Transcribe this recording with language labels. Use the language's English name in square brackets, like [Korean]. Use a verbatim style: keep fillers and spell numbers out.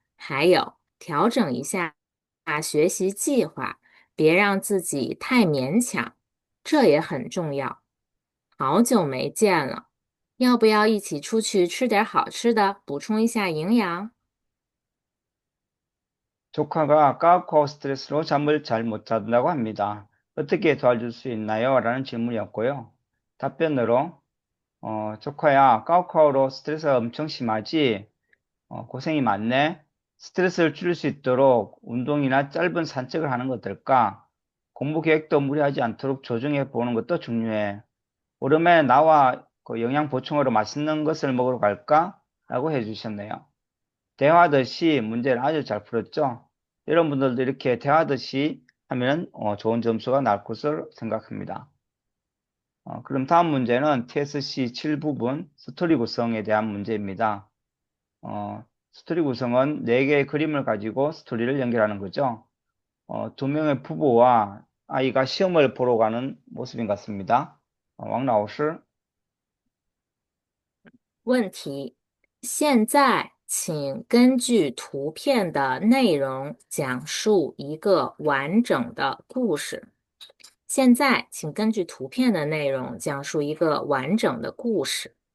[Chinese] 还有，调整一下啊学习计划，别让自己太勉强，这也很重要。好久没见了，要不要一起出去吃点好吃的，补充一下营养？ [Korean] 조카가 까우카우 스트레스로 잠을 잘 못 잔다고 합니다. 어떻게 도와줄 수 있나요? 라는 질문이었고요. 답변으로, 어, 조카야, 까우카우로 스트레스가 엄청 심하지? 어, 고생이 많네. 스트레스를 줄일 수 있도록 운동이나 짧은 산책을 하는 것 어떨까? 공부 계획도 무리하지 않도록 조정해 보는 것도 중요해. 오랜만에 나와 그 영양 보충으로 맛있는 것을 먹으러 갈까? 라고 해주셨네요. 대화듯이 문제를 아주 잘 풀었죠. 여러분들도 이렇게 대화듯이 하면 어, 좋은 점수가 나올 것을 생각합니다. 어, 그럼 다음 문제는 티에스씨 칠 부분 스토리 구성에 대한 문제입니다. 어, 스토리 구성은 네 개의 그림을 가지고 스토리를 연결하는 거죠. 어, 두 명의 부부와 아이가 시험을 보러 가는 모습인 것 같습니다. 어, 왕老师, [Chinese] 问题，现在请根据图片的内容讲述一个完整的故事。现在，请根据图片的内容讲述一个完整的故事。